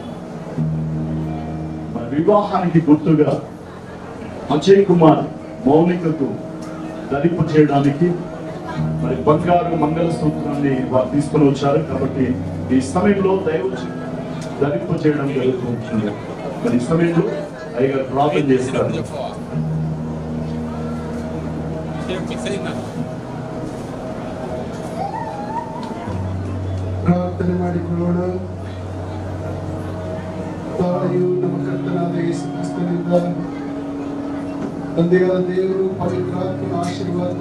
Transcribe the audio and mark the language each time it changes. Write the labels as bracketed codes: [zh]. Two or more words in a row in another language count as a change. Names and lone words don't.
[te] మన వివాహానికి గుర్తుగా అజయ్ కుమార్ మౌనికకు ధరింపు చేయడానికి మరి బంగారు మంగళ సూత్రాన్ని వారు తీసుకొని వచ్చారు. కాబట్టి ఈ సమయంలో దైవజనులు ధరింపు చేయడం జరుగుతుంది. మరి ఈ సమయంలో అయ్యగారు ప్రార్థన చేస్తారు. [kn] ಪ್ರಾರ್ಥನೆ ಮಾಡಿಕೊಳ್ಳೋಣ. ತಾಯಿಯು ನಮ್ಮ ಕರ್ತನಾದ ಯೇಸು ಕ್ರಿಸ್ತನಿಂದ ತಂದೆಯಾದ ದೇವರು ಪವಿತ್ರಾತ್ಮನ ಆಶೀರ್ವಾದ